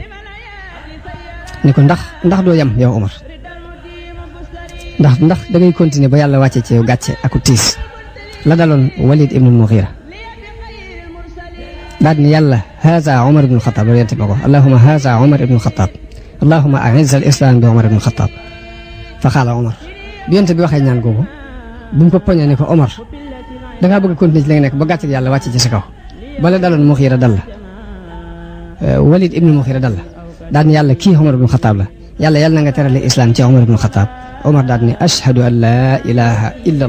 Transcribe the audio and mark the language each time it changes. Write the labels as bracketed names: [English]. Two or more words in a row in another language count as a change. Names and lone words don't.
[Wolof] ni ko ndax doo yem yow Omar ndax da ngay continuer ba yàlla wàcce ci yow gàcce aku tiis la daloon Walid ibn al-Mughira daal ni yàlla haza Omar ibn al-Khattab loolu yente ma ko [Arabic] اللهم هذا عمر بن الخطاب اللهم أعز الإسلام بعمر بن الخطاب فقال [Wolof] Omar bi yente bi waxee ñaan googu bu mu ko poñee ne ko Omar dangaa bëgg a continuer ci li nga nekk ba gàcce yàlla wàcce ci sa kaw bala daloon Mughira dal la Walid ibn al-Mughira dal la daal ni yàlla kii Omar ibn al-Khattab la yàlla na nga terale islam ci Omar ibn al-Khattab Omar daal ni [Arabic] أشهد أن لا إله إلا